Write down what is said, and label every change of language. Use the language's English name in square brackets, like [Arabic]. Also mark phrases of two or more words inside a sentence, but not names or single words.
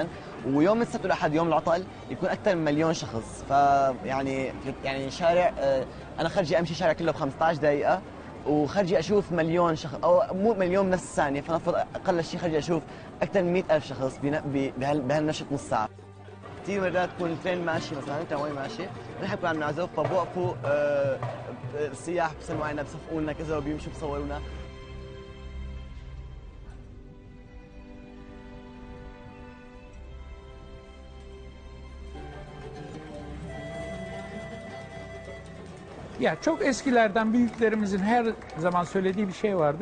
[Arabic] ويوم السبت والاحد يوم العطل يكون اكثر من مليون شخص، فيعني شارع انا خرجي امشي شارع كله ب 15 دقيقه، وخرجي اشوف مليون شخص او مو مليون بنفس الثانيه، فنفرض اقل شيء خرجي اشوف اكثر من 100,000 شخص بهالنشط نص ساعه. كثير مرات تكون الترين ماشي مثلا، الترامواي ماشي، نحن كنا عم نعزف فبوقفوا السياح بسلموا علينا بصفقوا لنا كذا وبيمشوا بصورونا. [Turkish] Ya çok eskilerden büyüklerimizin her zaman söylediği bir şey vardı.